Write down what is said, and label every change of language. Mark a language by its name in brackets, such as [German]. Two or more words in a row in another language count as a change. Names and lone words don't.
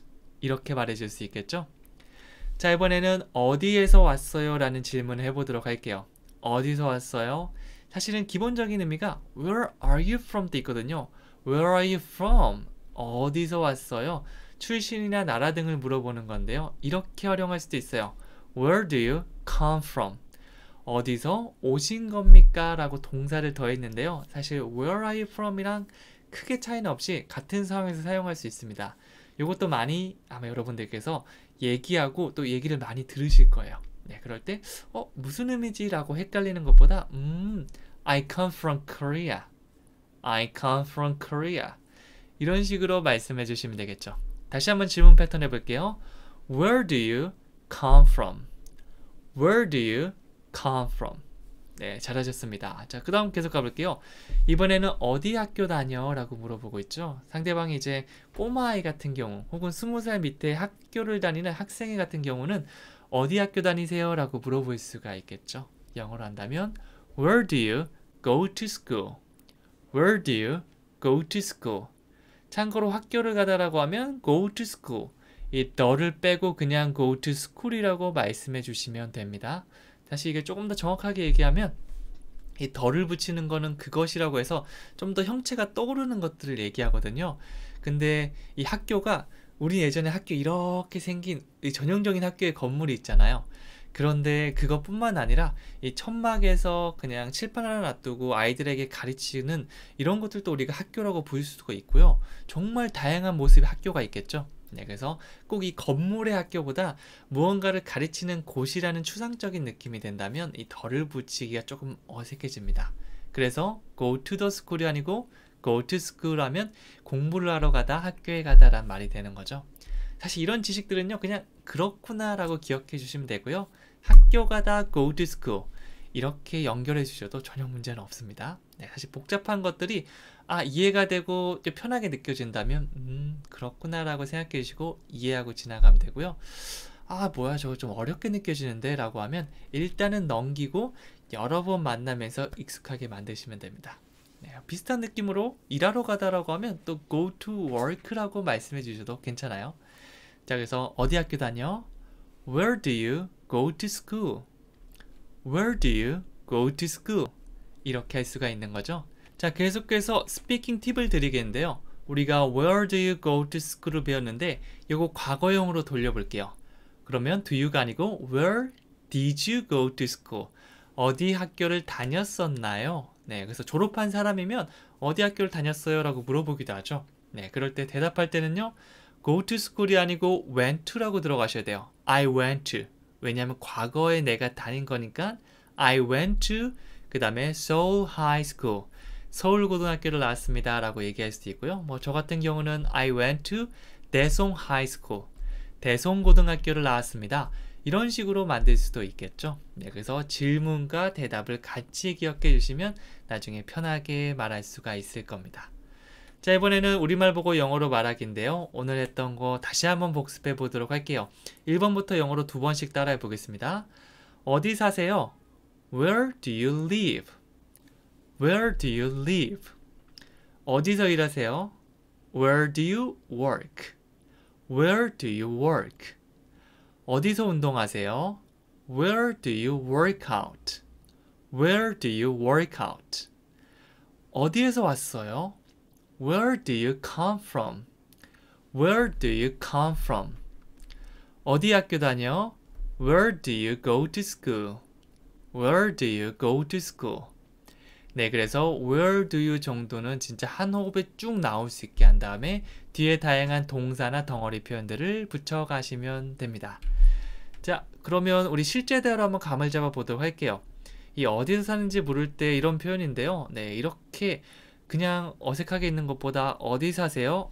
[Korean] 이렇게 말해줄 수 있겠죠? 자, 이번에는 어디에서 왔어요? 라는 질문을 해보도록 할게요. 어디서 왔어요? 사실은 기본적인 의미가 [English] Where are you from? [Korean] 도 있거든요. [English] Where are you from? [Korean] 어디서 왔어요? 출신이나 나라 등을 물어보는 건데요. 이렇게 활용할 수도 있어요. [English] Where do you come from? [Korean] 어디서 오신 겁니까? 라고 동사를 더했는데요. [English] 사실 Where are you from? [Korean] 이랑 크게 차이는 없이 같은 상황에서 사용할 수 있습니다. 이것도 많이 아마 여러분들께서 얘기하고 또 얘기를 많이 들으실 거예요. 네, 그럴 때 무슨 의미지? 라고 헷갈리는 것보다 [English] I come from Korea. I come from Korea. [Korean] 이런 식으로 말씀해 주시면 되겠죠. 다시 한번 질문 패턴 해볼게요. [English] Where do you come from? Where do you come from? [Korean] 네, 잘하셨습니다. 자, 그 다음 계속 가볼게요. 이번에는 어디 학교 다녀? 라고 물어보고 있죠. 상대방이 이제 꼬마아이 같은 경우 혹은 20살 밑에 학교를 다니는 학생애 같은 경우는 어디 학교 다니세요? 라고 물어볼 수가 있겠죠. 영어로 한다면 [English] Where do you go to school? Where do you go to school? [Korean] 참고로 학교를 가다라고 하면 [English] go to school. [Korean] 이 더를 빼고 그냥 [English] go to school [Korean] 이라고 말씀해 주시면 됩니다. 다시 이게 조금 더 정확하게 얘기하면 이 덜을 붙이는 거는 그것이라고 해서 좀 더 형체가 떠오르는 것들을 얘기하거든요. 근데 이 학교가 우리 예전에 학교 이렇게 생긴 이 전형적인 학교의 건물이 있잖아요. 그런데 그것뿐만 아니라 이 천막에서 그냥 칠판 하나 놔두고 아이들에게 가르치는 이런 것들도 우리가 학교라고 볼 수가 있고요. 정말 다양한 모습의 학교가 있겠죠. 네, 그래서 꼭 이 건물의 학교보다 무언가를 가르치는 곳이라는 추상적인 느낌이 된다면 이 덜을 붙이기가 조금 어색해집니다. 그래서 [English] go to the school [Korean] 이 아니고 [English] go to school [Korean] 하면 공부를 하러 가다, 학교에 가다 라는 말이 되는 거죠. 사실 이런 지식들은요, 그냥 그렇구나 라고 기억해 주시면 되고요. 학교 가다 [English] go to school [Korean] 이렇게 연결해 주셔도 전혀 문제는 없습니다. 네, 사실 복잡한 것들이 이해가 되고 편하게 느껴진다면 그렇구나 라고 생각해 주시고 이해하고 지나가면 되고요. 뭐야 저거 좀 어렵게 느껴지는데 라고 하면 일단은 넘기고 여러 번 만나면서 익숙하게 만드시면 됩니다. 네, 비슷한 느낌으로 일하러 가다라고 하면 또 [English] go to work [Korean] 라고 말씀해 주셔도 괜찮아요. 자, 그래서 어디 학교 다녀? [English] Where do you go to school? Where do you go to school? [Korean] 이렇게 할 수가 있는 거죠. 자, 계속해서 스피킹 팁을 드리겠는데요. [English] 우리가 Where do you go to school을 [Korean] 배웠는데 이거 과거형으로 돌려볼게요. [English] 그러면 do you가 아니고 Where did you go to school? [Korean] 어디 학교를 다녔었나요? 네, 그래서 졸업한 사람이면 어디 학교를 다녔어요? 라고 물어보기도 하죠. 네, 그럴 때 대답할 때는요. [English] go to school이 아니고 went to라고 [Korean] 들어가셔야 돼요. [English] I went to. [Korean] 왜냐하면 과거에 내가 다닌 거니까 [English] I went to [Korean] 그 다음에 Seoul High School. 서울고등학교를 나왔습니다 라고 얘기할 수도 있고요. 뭐 저 같은 경우는 [English] I went to Daesung High School. [Korean] 대송고등학교를 나왔습니다. 이런 식으로 만들 수도 있겠죠. 네, 그래서 질문과 대답을 같이 기억해 주시면 나중에 편하게 말할 수가 있을 겁니다. 자, 이번에는 우리말 보고 영어로 말하기인데요. 오늘 했던 거 다시 한번 복습해 보도록 할게요. 1번부터 영어로 2번씩 따라해 보겠습니다. 어디 사세요? [English] Where do you live? Where do you live? [Korean] 어디서 일하세요? [English] Where do you work? Where do you work? [Korean] 어디서 운동하세요? [English] Where do you work out? Where do you work out? [Korean] 어디에서 왔어요? [English] Where do you come from? Where do you come from? [Korean] 어디 학교 다녀? [English] Where do you go to school? Where do you go to school? [Korean] 네, 그래서 [English] where do you [Korean] 정도는 진짜 한 호흡에 쭉 나올 수 있게 한 다음에 뒤에 다양한 동사나 덩어리 표현들을 붙여가시면 됩니다. 자, 그러면 우리 실제 대화로 한번 감을 잡아 보도록 할게요. 이 어디서 사는지 물을 때 이런 표현인데요. 네, 이렇게 그냥 어색하게 있는 것보다 어디 사세요?